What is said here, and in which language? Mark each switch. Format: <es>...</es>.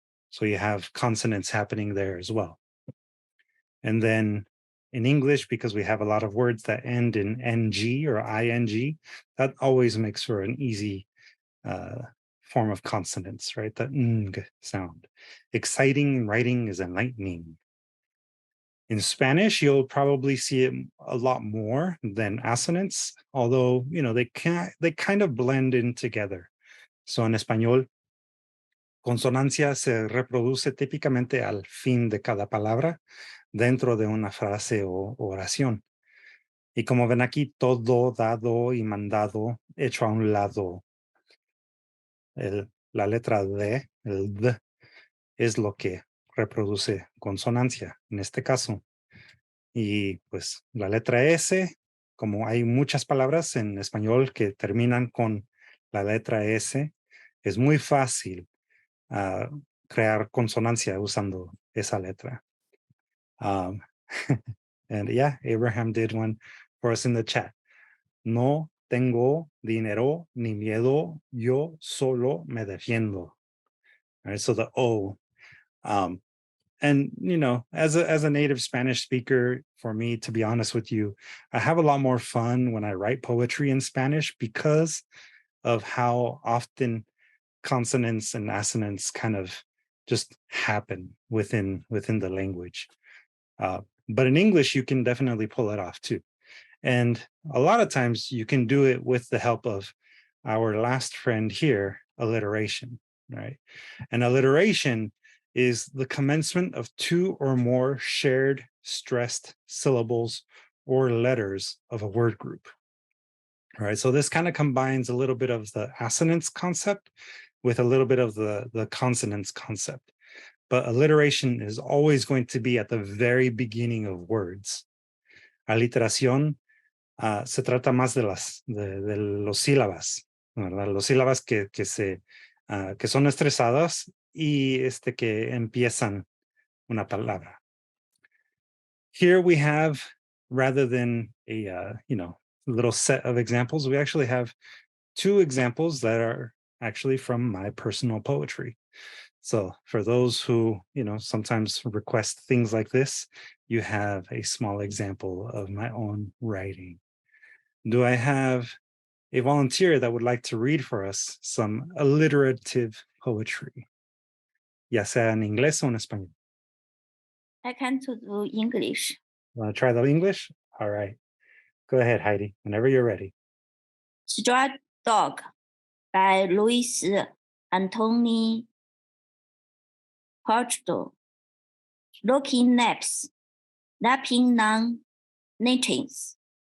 <en>So you have consonants happening there as well. And then in English, because we have a lot of words that end in NG or ING, that always makes for an easy form of consonants, right? The ng sound. Exciting writing is enlightening. In Spanish, you'll probably see it a lot more than assonance, although they kind of blend in together.</en> <es>So en español, consonancia se reproduce típicamente al fin de cada palabra dentro de una frase o oración. Y como ven aquí, todo, dado y mandado hecho a un lado. La letra D, el D, es lo que reproduce consonancia en este caso. Y pues la letra S, como hay muchas palabras en español que terminan con la letra S, es muy fácil crear consonancia usando esa letra.</es> <en>And yeah, Abraham did one for us in the chat.</en> <es>No tengo dinero ni miedo, yo solo me defiendo.</es> <en>All right, so the O. And as a native Spanish speaker, for me, to be honest with you, I have a lot more fun when I write poetry in Spanish because of how often consonants and assonants kind of just happen within the language. But in English, you can definitely pull it off too. And a lot of times you can do it with the help of our last friend here, alliteration, right? And alliteration is the commencement of two or more shared stressed syllables or letters of a word group. All right, so this kind of combines a little bit of the assonance concept with a little bit of the consonance concept. But alliteration is always going to be at the very beginning of words.</en> <es>Alliteración se trata más de los sílabas, ¿verdad? Los sílabas que son estresadas y que empiezan una palabra.</es> <en>Here we have, rather than a little set of examples, we actually have two examples that are actually from my personal poetry. So for those who, sometimes request things like this, you have a small example of my own writing. Do I have a volunteer that would like to read for us some alliterative poetry?</en> <es>Ya sea en inglés o en español.</es> <en>I can to do English. Want to try the English? All right. Go ahead, Heidi, whenever you're ready. Straw Dog by Louis Anthony Portugal. Looking naps, napping non nations.</en>